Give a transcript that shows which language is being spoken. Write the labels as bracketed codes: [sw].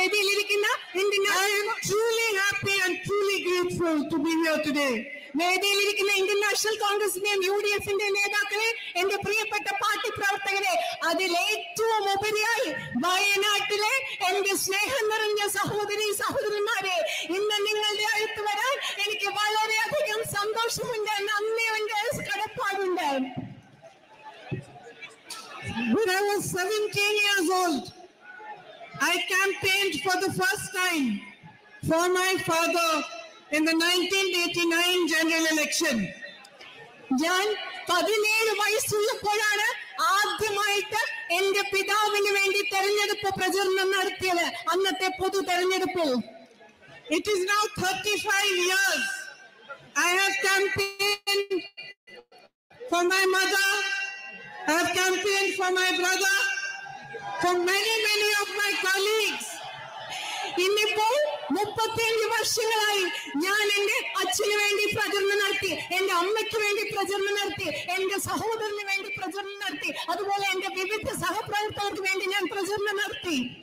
[en] I am truly happy and truly grateful to be here today. [ml] വേദിയിലിരിക്കുന്ന Indian national കോൺഗ്രസിന്റെയും UDFന്റെയും നേതാക്കളെ, എന്റെ പ്രിയപ്പെട്ട party പ്രവർത്തകരെ, അതിലേറ്റവും ഉപരിയായി വയനാട്ടിലെ എന്റെ സ്നേഹം നിറഞ്ഞ സഹോദരന്മാരെ, ഇന്ന് നിങ്ങളുടെ അടുത്ത് വരാൻ എനിക്ക് വളരെയധികം സന്തോഷമുണ്ട്, നന്ദിയുണ്ട്, കടപ്പാടുണ്ട്. [en] When I was 17 years old, I campaigned for the first time for my father in the 1989 general election. [ml] ഞാൻ 17 വയസ്സുള്ളപ്പോഴാണ് ആദ്യമായിട്ട് എന്റെ പിതാവിന് വേണ്ടി തെരഞ്ഞെടുപ്പ് പ്രചരണം നടത്തിയത്, അന്നത്തെ പൊതു തെരഞ്ഞെടുപ്പിൽ. [en] It is now 35 years. I have campaigned for my mother, I have campaigned for my brother, for many of my colleagues. [ml] ഇന്നിപ്പോൾ 35 വർഷങ്ങളായി ഞാൻ എന്റെ അച്ഛന് വേണ്ടി പ്രചരണം നടത്തി, എന്റെ അമ്മയ്ക്ക് വേണ്ടി പ്രചരണം നടത്തി, എന്റെ സഹോദരന് വേണ്ടി പ്രചരണം നടത്തി, അതുപോലെ എന്റെ വിവിധ സഹപ്രവർത്തകർക്ക് വേണ്ടി ഞാൻ പ്രചരണം നടത്തി.